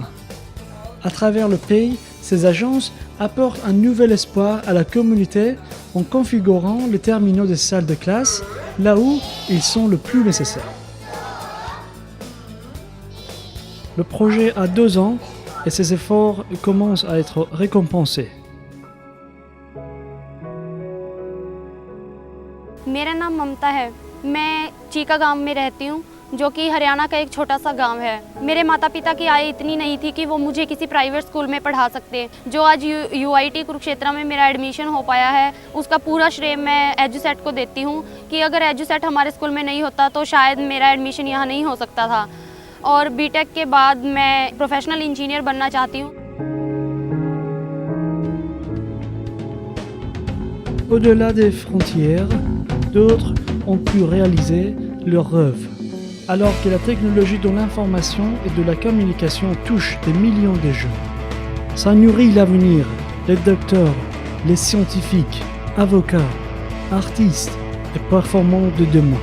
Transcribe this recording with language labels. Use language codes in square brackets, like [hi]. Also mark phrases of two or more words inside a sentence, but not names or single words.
[fr] À travers le pays, ces agences apportent un nouvel espoir à la communauté en configurant les terminaux des salles de classe là où ils sont le plus nécessaires. Le projet a 2 ans et ses efforts commencent à être récompensés. [hi] मेरा नाम ममता है। मैं चीका गांव में रहती हूँ, जो कि हरियाणा का एक छोटा सा गांव है। मेरे माता पिता की आय इतनी नहीं थी कि वो मुझे किसी प्राइवेट स्कूल में पढ़ा सकते। जो आज UIT कुरुक्षेत्र में मेरा एडमिशन हो पाया है, उसका पूरा श्रेय मैं एजुसेट को देती हूँ कि अगर एजुसेट हमारे स्कूल में नहीं होता तो शायद मेरा एडमिशन यहाँ नहीं हो सकता था। और बीटेक के बाद मैं प्रोफेशनल इंजीनियर बनना चाहती हूँ। [fr] Au-delà des frontières, d'autres ont pu réaliser leurs rêves. Alors que la technologie de l'information et de la communication touche des millions de jeunes. Ça nourrit l'avenir, les docteurs, les scientifiques, avocats, artistes et performants de demain.